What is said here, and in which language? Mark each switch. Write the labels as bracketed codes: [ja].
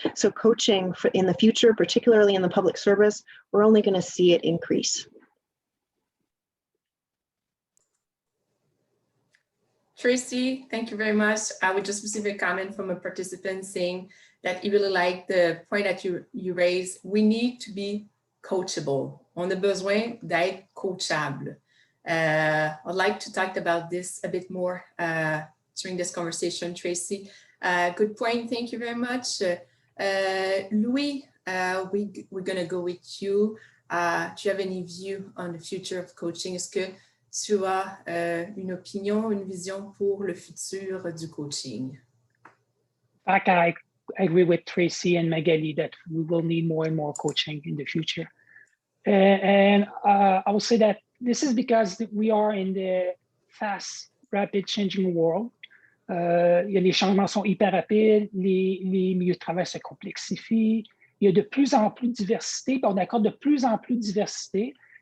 [en] So coaching in the future, particularly in the public service, we're only going to see it increase. Tracy, thank you very much. I would just receive a comment from a participant saying that he really liked the point that you raised. We need to be coachable. [fr] On a besoin d'être coachable. [en] I'd like to talk about this a bit more during this conversation, Tracy. Good point. Thank you very much. Louis, we're going to go with you. Do you have any view on the future of coaching? [fr] Est-ce que tu as une opinion, une vision pour le futur du coaching? [en] I agree with Tracy and Magali that we will need more and more coaching in the future. And I will say that this is because we are in the fast, rapid changing world. [fr] Les changements sont hyper rapides, les milieux de travail se complexifient, il y a de plus en plus de diversité, puis on accorde de plus en plus de diversité